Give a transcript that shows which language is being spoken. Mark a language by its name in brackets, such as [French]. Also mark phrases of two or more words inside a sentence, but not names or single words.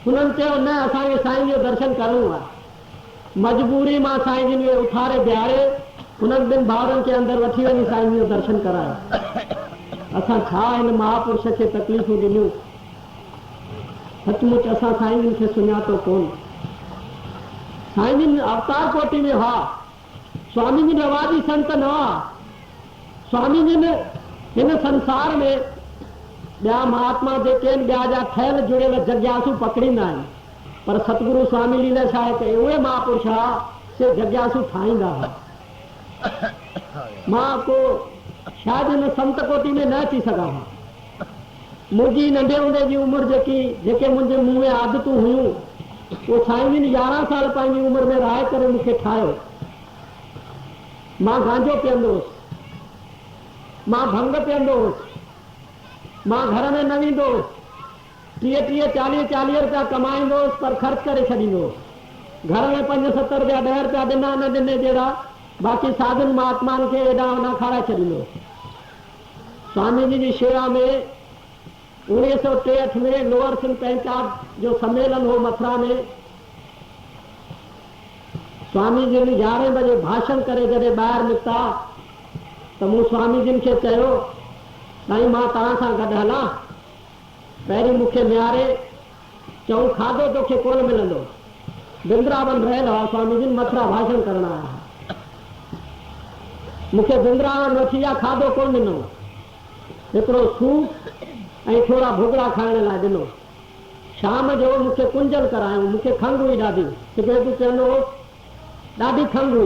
[Sindhi] हुननि चयो, न असांखे साईं जो दर्शन करिणो आहे। मजबूरी मां साईं जिन खे उथारे बिहारे हुननि 2 भाउरनि खे अंदरि वठी वञी साईं जो दर्शन करायो। असां छा हिन महापुरुष खे तकलीफ़ूं ॾिनियूं? सचमुच असां साईं जिन खे सुञातो कोन। साईं जिन अवतार कोटि में हुआ, स्वामी जिन रवाजी संत न हुआ। स्वामी जिन हिन संसार में ॿिया महात्मा जेके आहिनि, ॿिया जा ठहियल जुड़ियल जग्यासू पकड़ींदा आहिनि, पर सतगुरू स्वामी लीला छा कई, उहे महापुरुष हुआ से जग्यासू ठाहींदा हुआ। मां को शायदि हिन संत कोटि में न अची सघां। मुंहिंजी नंढे हूंदे जी उमिरि जेके मुंहिंजे मुंहं में आदतूं हुयूं, वो साईं जिन 11 साल पंहिंजी उम्र में रहाए करे मूंखे ठाहियो। मां गांजो पीअंदो हुउसि, मां भंग पीअंदो हुउसि, मां घर में न वेंदो हुउसि, 30-40 रुपया कमाईंदो हुउसि पर ख़र्च करे छॾींदो हुउसि। घर में 5-7 रुपया 10 रुपया ॾिना न ॾिने जहिड़ा बाक़ी साधुनि महात्माउनि खे हेॾा होॾा खाराए छॾींदो। स्वामी जी जी शेवा में 1963 में लोअर सिंध पंचायत जो सम्मेलन हो मथुरा में। स्वामी जी 11 बजे भाषण करे जॾहिं ॿाहिरि निकिता त मूं स्वामी जिन खे चयो, साईं मां तव्हां सां गॾु हलां? पहिरीं मूंखे निहारे चऊं खाधो तोखे कोन मिलंदो। वृंदावन रहियल हुआ स्वामी जिन, मथुरा भाषण करण आया। मूंखे वृंदावन वठी विया, खाधो कोन ॾिनो, हिकिड़ो सूप ऐं थोरा भुॻड़ा खाइण लाइ ॾिनो। शाम जो मूंखे कुंजल करायूं, मूंखे खंघि हुई ॾाढी, सिगरेटूं पीअंदो हो, ॾाढी खंघि हुई।